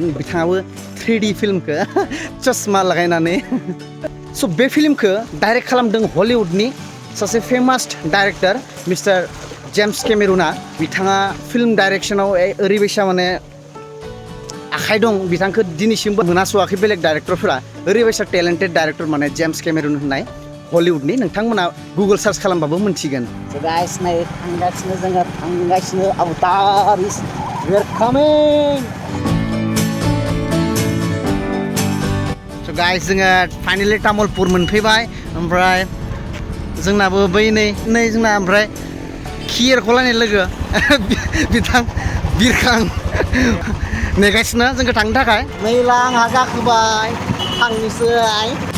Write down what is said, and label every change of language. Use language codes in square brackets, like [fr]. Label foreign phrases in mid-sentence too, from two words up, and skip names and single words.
[brx] बिथाङाबो 3D फिल्मखौ चस्मा लागायनानै स' बे फिल्मखौ डाइरेक्ट खालामदों हलिउडनि सासे फेमास डाइरेक्टर मिस्टार जेम्स केमेरुना बिथाङा फिल्म डाइरेक्सनाव ओरैबायसा माने आखाइ दं बिथांखौ दिनैसिमबो मोनासवाखै बेलेग डाइरेक्टरफोरा ओरैबायसा टेलेन्टेड डाइरेक्टर माने जेम्स केमेरुन होननाय हलिउडनि नोंथांमोना [en] Google search [brx] खालामबाबो मोनथिगोन गाइस नै थांगासिनो अवतार [en] is we are coming so guys [brx] जोङो फाइनालि तामुलपुर मोनफैबाय ओमफ्राय जोंनाबो बै नै जोंना ओमफ्राय खियरखौलायनाय लोगो बिथां बिरखां नेगासिनो जोंखौ थांनो थाखाय नैला आंहा गाखोबाय थांनोसै